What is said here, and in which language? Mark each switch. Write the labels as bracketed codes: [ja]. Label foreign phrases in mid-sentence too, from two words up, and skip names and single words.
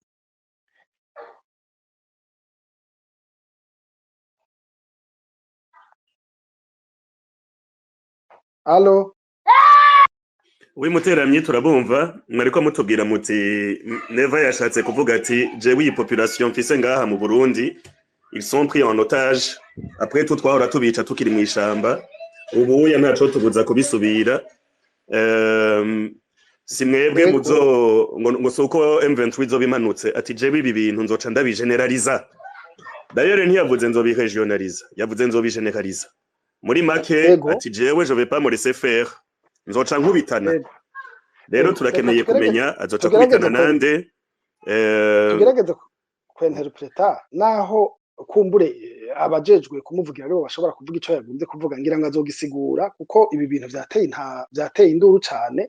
[rn] Allo Muteramyi turabumva, mwariko mutubwira muti Neva yashatse kuvuga ati jewe iyi population mfise ngaha mu Burundi [fr] ils sont pris en otage, après tout [rn] twahora tubica tukiri mu ishamba, ubu ya ntaco tubuza kubisubira. Si mwebwe muzo ngo suko M23 izobimanutse, ati jewe ibi bintu nzoca ndabigeneraliza. D'ailleurs ntiyavuze nzobiregionaliza, yavuze nzobigeneraliza. Muri make ati jewe [fr] je vais pas me laisser faire, [rn] nzoca nkubitana. Rero turakeneye kumenya azoca kubitana nande. Tugerageze kwenterpreta naho kumbure abajejwe kumuvugira rero bashobora kuvuga ico yagombye kuvuga, ngira ngo azogisigura, kuko ibi bintu vyateye induru cane.